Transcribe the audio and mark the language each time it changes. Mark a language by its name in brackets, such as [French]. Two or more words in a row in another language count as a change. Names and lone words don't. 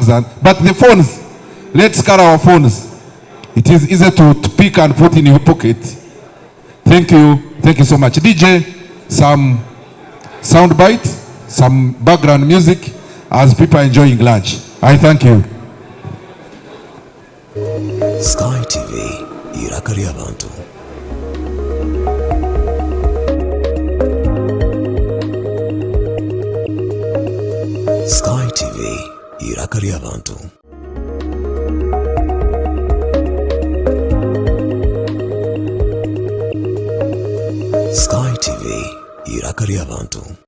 [English] But the phones, let's carry our phones. It is easy to pick and put in your pocket. Thank you so much. DJ, some sound bite, some background music as people are enjoying lunch. I thank you. [Nyankole] Sky TV, irakari abantu. Sky TV, irakari abantu. Sky TV, irakari abantu.